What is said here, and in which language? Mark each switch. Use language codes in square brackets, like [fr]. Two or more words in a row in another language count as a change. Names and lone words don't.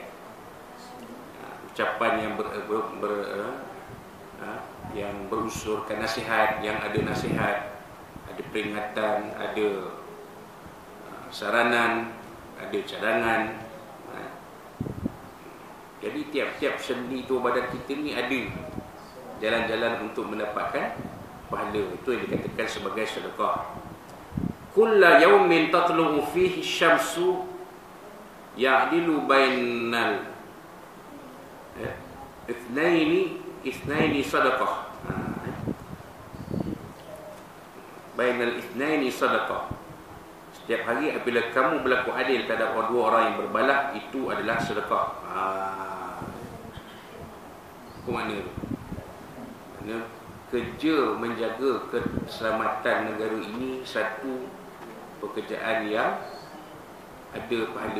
[ms] Ucapan yang yang berusurkan nasihat, yang ada nasihat, ada peringatan, ada saranan, ada cadangan. Jadi tiap-tiap sendi tu badan kita ni ada jalan-jalan untuk mendapatkan pahala. Itu yang dikatakan sebagai sedekah. [ar] كل يوم تطلع فيه الشمس يعدل بين الاثنين صدقة. بين الاثنين صدقة. [ms] Setiap hari apabila kamu berlaku adil terhadap dua orang yang berbalah, itu adalah sedekah. Apa makna tu? Makna kerja menjaga keselamatan negara ini satu pekerjaan yang ada pahala.